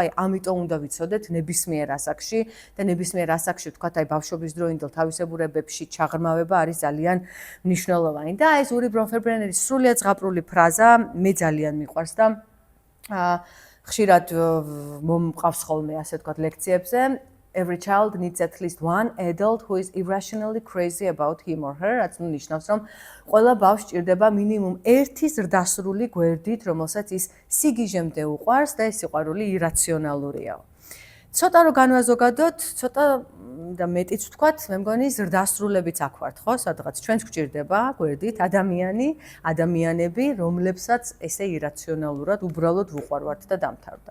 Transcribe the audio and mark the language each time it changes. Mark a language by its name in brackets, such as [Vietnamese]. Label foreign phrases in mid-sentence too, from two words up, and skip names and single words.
[Georgian] აი ამიტომ უნდა ვიცოდეთ ნებისმიერ ასაკში და ნებისმიერ ასაკში ვთქვათ, აი ბავშვობის დროინდელ თავისებურებებში ჩაღრმავება არის ძალიან მნიშვნელოვანი და ეს ური ბრონფერბრენერის სრულიად ზღაპრული ფრაზა მე ძალიან მიყვარს და ხშირად მომყავს ხოლმე ასე ვთქვათ ლექციებზე [English] every child needs at least one adult who is irrationally crazy about him or her, [Georgian] რაც ნიშნავს, რომ ყველა ბავშვს სჭირდება მინიმუმ ერთი ზრდასრული გვერდით, რომელსაც ის სიგიჟემდე უყვარს და ეს სიყვარული ირაციონალურია. ცოტა რომ განვაზოგადოთ, ცოტა და მეტიც ვთქვათ, მე მგონი ზრდასრულებიც აქ ვართ, ხო? სადღაც ჩვენს გვჭირდება გვერდით ადამიანები, რომლებსაც ესე ირაციონალურად უბრალოდ ვუყვარვართ და დამთავრდა.